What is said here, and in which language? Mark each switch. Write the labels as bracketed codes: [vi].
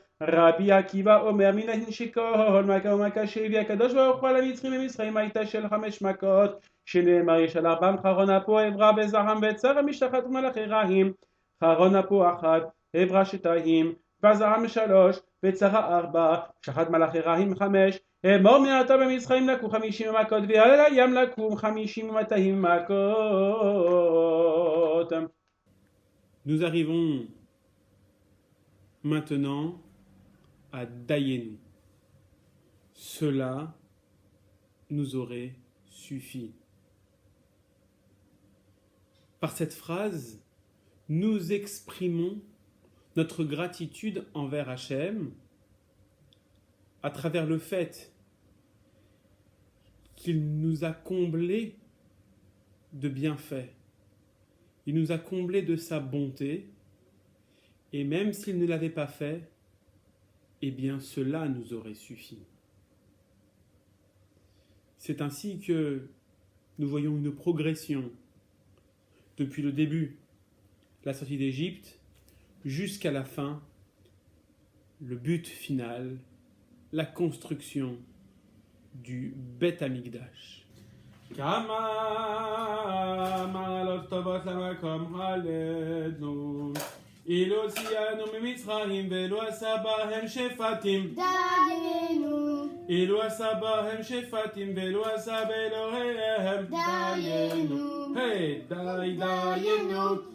[he] רבי עקיבא אומר מנין שכל מכה ומכה שהביא הקדוש ברוך הוא על המצרים במצרים הייתה של 5 מכות, שנאמר ישלח בם חרון אפו עברה וזעם וצרה משלחת מלאכי רעים, חרון אפו 1 עברה 2 וזעם 3 וצרה 4 משלחת מלאכי רעים 5. אמור מעתה במצרים לקו 50 מכות ועל הים לקום 50 ו200 מכות. [fr] Nous arrivons maintenant à Dayenu. Cela nous aurait suffi. Par cette phrase, nous exprimons notre gratitude envers Hachem à travers le fait qu'il nous a comblés de bienfaits. Il nous a comblés de sa bonté, et même s'il ne l'avait pas fait, eh bien cela nous aurait suffi. C'est ainsi que nous voyons une progression depuis le début, la sortie d'Égypte, jusqu'à la fin, le but final, la construction du Bet Amikdash. [he] Kama ma'alot tovot lamakom halednu, אילו הוציאנו ממצרים ואילו עשה בהם שפטים דיינו, אילו עשה בהם שפטים ואילו עשה באלוהיהם דיינו, היי די דיינו,